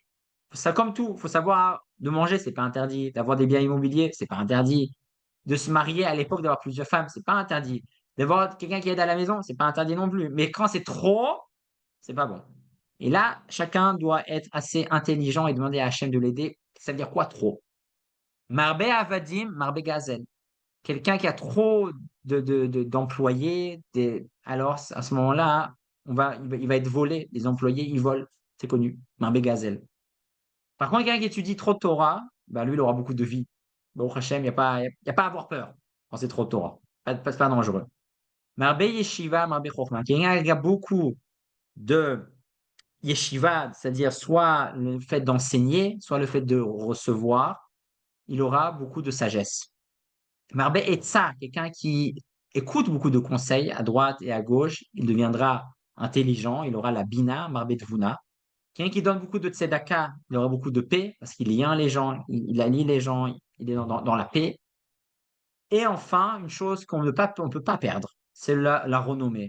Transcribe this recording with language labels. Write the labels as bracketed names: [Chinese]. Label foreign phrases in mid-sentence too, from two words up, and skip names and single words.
[French] Ça, comme tout, il faut savoir de manger, c'est pas interdit. D'avoir des biens immobiliers, c'est pas interdit. De se marier à l'époque, d'avoir plusieurs femmes, c'est pas interdit. D'avoir quelqu'un qui aide à la maison, c'est pas interdit non plus. Mais quand c'est trop, c'est pas bon. Et là, chacun doit être assez intelligent et demander à Hachem de l'aider. Ça veut dire quoi trop? [Hebrew] מרבה עבדים מרבה גזל. [French] Quelqu'un qui a trop d'employés, alors à ce moment-là, il va être volé. Les employés, ils volent. C'est connu. [Hebrew] מרבה גזל. [French] Par contre, quelqu'un qui étudie trop de Torah, bah, lui, il aura beaucoup de vie. Bon, Hachem, il y a pas à avoir peur quand c'est trop de Torah. C'est pas dangereux. [Hebrew] מרבה ישיבה מרבה חכמה. [French] Quelqu'un qui a beaucoup de yeshiva, c'est-à-dire soit le fait d'enseigner, soit le fait de recevoir, il aura beaucoup de sagesse. [Hebrew] מרבה עצה, [French] quelqu'un qui écoute beaucoup de conseils à droite et à gauche, il deviendra intelligent, il aura la bina, [Hebrew] מרבה תבונה. [French] Quelqu'un qui donne beaucoup de tzedaka, il aura beaucoup de paix parce qu'il lie les gens, il allie les gens, il est dans la paix. Et enfin, une chose qu'on ne peut pas perdre, c'est la renommée.